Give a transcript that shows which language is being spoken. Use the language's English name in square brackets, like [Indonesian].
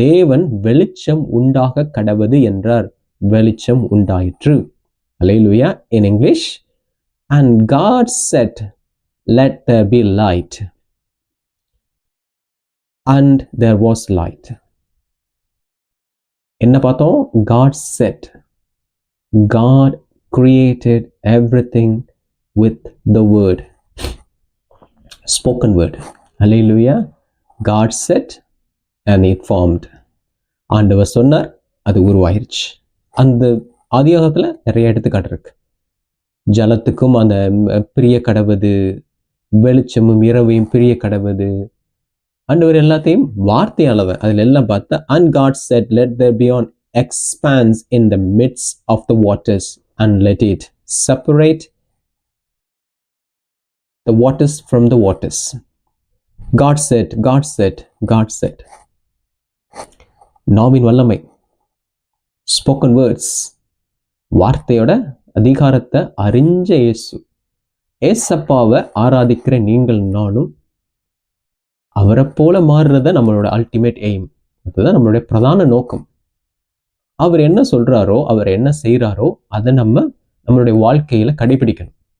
[Tamil] தேவன் வெளிச்சம் உண்டாக கடவது என்றார், வெளிச்சம் உண்டாயிற்று. [English] Hallelujah. In English, and God said, let there be light, and there was light. [Tamil] என்ன பார்த்தோம்? [English] God said. God created everything with the word, spoken word. Hallelujah. God said and it formed. [Tamil] ஆண்டவர் சொன்னார், அது உருவாயிருச்சு. அந்த ஆதியாகத்துல நிறைய எடுத்துக்காட்டு இருக்கு. ஜலத்துக்கும் அந்த பிரிய கடவுது, வெளிச்சமும் இரவையும் பிரிய கடவுது, ஆண்டவர் எல்லாத்தையும் வார்த்தையாளவர் அதுல எல்லாம் பார்த்தா, [English] and God said let there be an expanse in the midst of the waters and let it separate the waters from the waters. God said, God said, God said. [Tamil] நாவின் வல்லமை, ஸ்போக்கன் வேர்ட்ஸ், வார்த்தையோட அதிகாரத்தை அறிஞ்ச இயேசு. ஏசப்பாவை ஆராதிக்கிற நீங்கள் நானும் அவரை போல மாறுறத நம்மளோட அல்டிமேட் எய்ம். அதுதான் நம்மளுடைய பிரதான நோக்கம். அவர் என்ன சொல்றாரோ, அவர் என்ன செய்யறாரோ அதை நம்மளுடைய வாழ்க்கையில கடைபிடிக்கணும்.